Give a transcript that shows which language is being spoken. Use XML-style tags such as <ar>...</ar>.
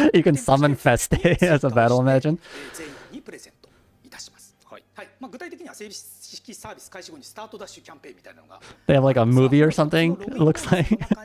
<en>You can summon Feste as a Battle Imagine.</en> <ja>全員にプレゼントいたします。はい。具体的には正式サービス開始後にスタートダッシュキャンペーンみたいなのが</ja> <en>They have like a movie or something, it looks like.</en>